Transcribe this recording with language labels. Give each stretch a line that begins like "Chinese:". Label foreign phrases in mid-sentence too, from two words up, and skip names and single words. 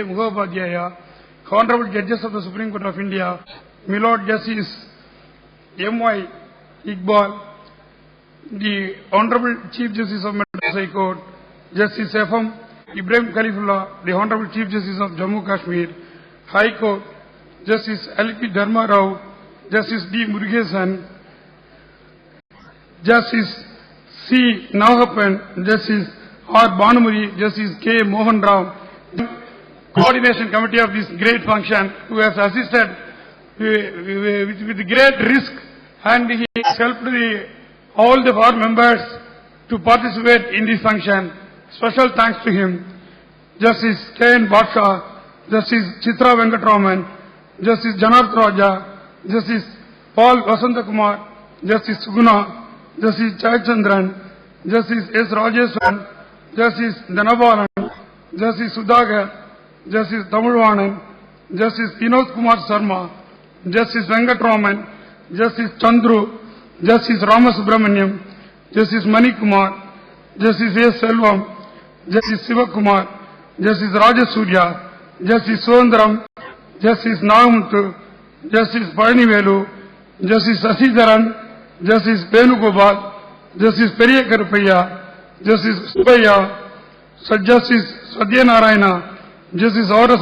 English: Mukhopadhyaya, Honorable Judges of the Supreme Court of India, my Lord Justice M.Y. Iqbal, the Honorable Chief Justice of Madras High Court, Justice F.M. Ibrahim Khalifullah, the Honorable Chief Justice of Jammu Kashmir, High Court, Justice L.P. Dharma Rao, Justice D. Murugesan, Justice C. Nagappan, Justice R. Banamuri, Justice K. Mohan Rao, coordination committee of this great function, who has assisted with great risk, and he has helped all the 4 members to participate in this function. Special thanks to him. Justice K. N. Badshaw, Justice Chitra Venkatraman, Justice Janarth Raja, Justice Paul Vasantakumar, Justice Suguna, Justice Chayachandran, Justice S. Rajeswaran, Justice Dhanabalan, Justice Sudhagar, Justice Tamilvanan, Justice Vinod Kumar Sharma, Justice Venkatraman, Justice Chandru, Justice Ramasubramaniam, Justice Mani Kumar, Justice S. Selvam, Justice Sivakumar, Justice Rajasurya, Justice Sundaram, Justice Nagamuthu, Justice Paranivelu, Justice Sasidharan, Justice Venugopal, Justice Periya Karupaya, Justice Subaya, Justice Satyanarayana, Justice R.S.